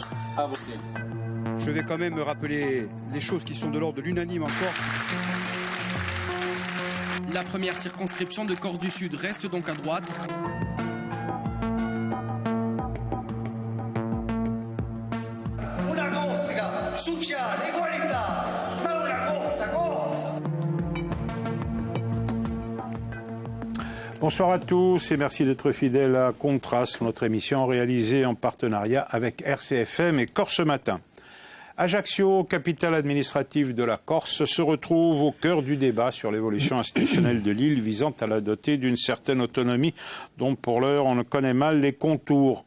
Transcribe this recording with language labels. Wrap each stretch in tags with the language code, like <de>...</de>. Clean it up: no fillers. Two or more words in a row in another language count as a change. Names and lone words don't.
<fr>À voter. Je vais quand même rappeler les choses qui sont de l'ordre de l'unanime en Corse. La première circonscription de Corse du Sud reste donc à droite.</fr> <co>Una Corsica sociale, equalità, ma una Corsa.</co> <fr>Bonsoir à tous et merci d'être fidèles à Contraste, notre émission réalisée en partenariat avec RCFM et Corse Matin. Ajaccio, capitale administrative de la Corse, se retrouve au cœur du débat sur l'évolution institutionnelle de l'île visant à la doter d'une certaine autonomie dont pour l'heure on ne connaît mal les contours.</fr>